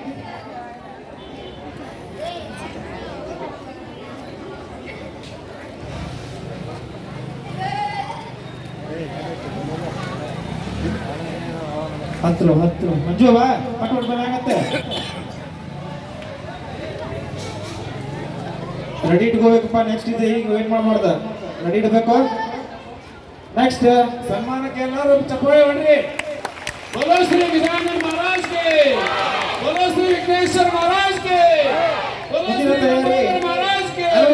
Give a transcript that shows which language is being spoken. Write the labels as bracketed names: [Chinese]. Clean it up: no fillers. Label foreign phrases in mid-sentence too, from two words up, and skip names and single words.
[Kannada] ಹತ್ತು ಮಂಜು ಬಾ ಪಟ್ಪಟ್ ಆಗತ್ತೆ. ರೆಡಿ ಇಟ್ಕೋಬೇಕಪ್ಪ. ನೆಕ್ಸ್ಟ್ ಇದೆ, ಈಗ ವೇಟ್ ಮಾಡ್ದ ರೆಡಿ ಇಡಬೇಕು. ನೆಕ್ಸ್ಟ್ ಸನ್ಮಾನಕ್ಕೆ ಎಲ್ಲರೂ ಚಪ್ಪಾಳೆ ಹೊಡ್ರಿ. [Hindi] बोलो श्री विजयानंद महाराज के, बोलो श्री विघ्नेश्वर महाराज के, बोलो श्री महाराज के.